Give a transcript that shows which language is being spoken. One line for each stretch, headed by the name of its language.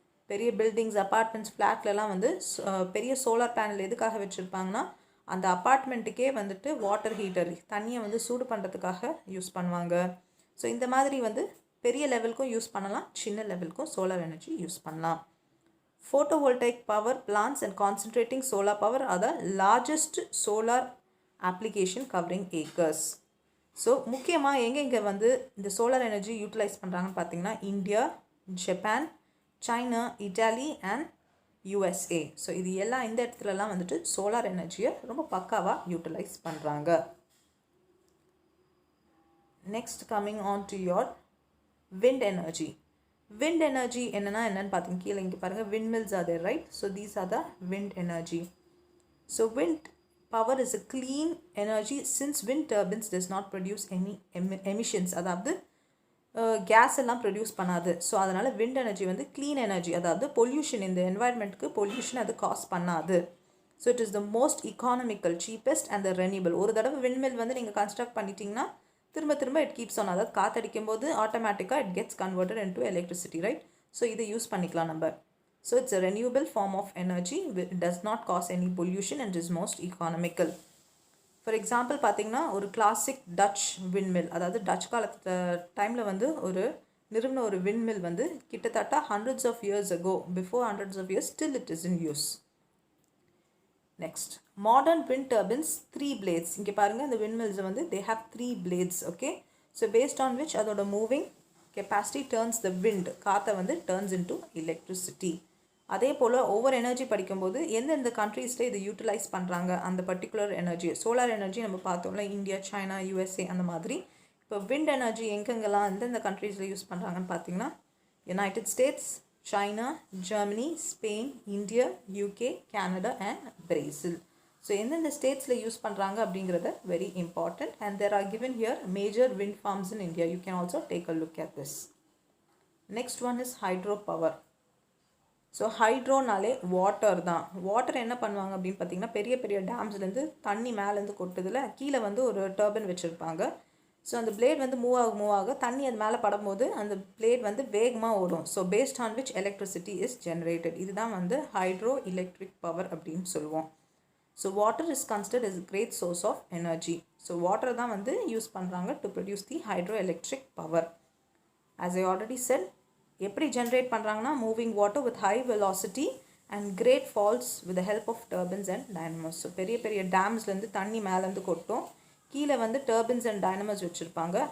Tamil: பெரிய buildings, apartments, ஃப்ளாட்லலாம் வந்து பெரிய சோலார் பேனல் எதுக்காக வச்சுருப்பாங்கன்னா அந்த அப்பார்ட்மெண்ட்டுக்கே வந்துட்டு வாட்டர் ஹீட்டர் தண்ணியை வந்து சூடு பண்ணுறதுக்காக யூஸ் பண்ணுவாங்க. ஸோ இந்த மாதிரி வந்து பெரிய லெவலுக்கும் யூஸ் பண்ணலாம், சின்ன லெவலுக்கும் சோலார் எனர்ஜி யூஸ் பண்ணலாம்.
English: Photovoltaic power plants and concentrating solar power are the largest solar application covering acres.
Tamil: So முக்கியமாக எங்கெங்கே வந்து இந்த சோலார் எனர்ஜி யூட்டிலைஸ் பண்ணுறாங்கன்னு பார்த்தீங்கன்னா India, Japan, China, Italy and USA. So இது எல்லாம் இந்த இடத்துலலாம் வந்துட்டு சோலார் எனர்ஜியை ரொம்ப பக்காவாக யூட்டிலைஸ் பண்ணுறாங்க.
English: Next coming on to your wind energy. Wind energy
Tamil: என்னன்னு பார்த்தீங்க கீழே இங்கே பாருங்கள்
English: windmills are there, right? So these are the wind energy. So wind power is a clean energy since wind turbines does not produce any emissions.
Tamil: அதாவது case எல்லாம் produce பண்ணாது. So அதனால் wind energy வந்து க்ளீன் எனர்ஜி, அதாவது pollution, இந்த என்வாயர்மெண்ட்டுக்கு pollution அது cos பண்ணாது.
English: So it is the most economical, cheapest and the renewable.
Tamil: ஒரு தடவை விண்ட்மில் வந்து நீங்கள் கன்ஸ்ட்ரக்ட் பண்ணிட்டீங்கன்னா திரும்ப திரும்ப
English: it keeps on,
Tamil: அதாவது காற்றடிக்கும் போது ஆட்டோமேட்டிக்காக
English: It gets converted into electricity, right?
Tamil: So இதை யூஸ் பண்ணிக்கலாம் நம்ம.
English: So it's a renewable form of energy, it does not cause any pollution and is most economical.
Tamil: For example பார்த்தீங்கன்னா ஒரு கிளாசிக் டச் விண்மில், அதாவது டச் காலத்து டைமில் வந்து நிறுவன ஒரு விண்மில் வந்து கிட்டத்தட்ட
English: hundreds of years ago, before hundreds of years, still it is in use. Next, modern wind turbines, 3 blades.
Tamil: இங்கே பாருங்கள் இந்த
English: windmills வந்து they have 3 blades, okay? So based on which அதோட moving capacity turns the wind,
Tamil: காற்றை வந்து
English: turns into electricity.
Tamil: அதே போல் over energy படிக்கும்போது எந்தெந்த கண்ட்ரீஸில் இதை யூட்டிலைஸ் பண்ணுறாங்க அந்த பர்டிகுலர் எனர்ஜி. சோலார் எனர்ஜி நம்ம பார்த்தோம்ல இந்தியா, சைனா, USA அந்த மாதிரி. இப்போ விண்ட் எனர்ஜி எங்கெங்கெல்லாம் எந்தெந்த கண்ட்ரீஸில் யூஸ் பண்ணுறாங்கன்னு பார்த்தீங்கன்னா United states, China, Germany, Spain, India, UK, Canada and Brazil. So எந்தெந்த ஸ்டேட்ஸில் யூஸ் பண்ணுறாங்க அப்படிங்கிறத very important.
English: And there are given here major wind farms in India. You can also take a look at this. Next one is hydro power.
Tamil: So ஹைட்ரோனாலே water தான். Water என்ன பண்ணுவாங்க அப்படின்னு பார்த்தீங்கன்னா பெரிய பெரிய டேம்ஸ்லேருந்து தண்ணி மேலேருந்து கொட்டுதில் கீழே வந்து ஒரு டர்பன் வச்சுருப்பாங்க. ஸோ அந்த பிளேட் வந்து மூவ் ஆக தண்ணி அது மேலே படும்போது அந்த பிளேட் வந்து வேகமாக ஓடும்.
English: So based on which electricity is generated.
Tamil: இதுதான் வந்து ஹைட்ரோ எலக்ட்ரிக் பவர் அப்படின்னு சொல்லுவோம்.
English: So water is considered as a great source of energy. So water
Tamil: தான் வந்து யூஸ் பண்ணுறாங்க
English: To produce the hydro electric power. as I already said,
Tamil: எப்படி generate பண்ணுறாங்கன்னா
English: Moving water with high velocity and great falls with the help of turbines and dynamos.
Tamil: So பெரிய பெரிய டேம்ஸ்லேருந்து தண்ணி மேலேருந்து கொட்டும், கீழே வந்து டர்பன்ஸ் அண்ட் டைனமோஸ் வச்சுருப்பாங்க.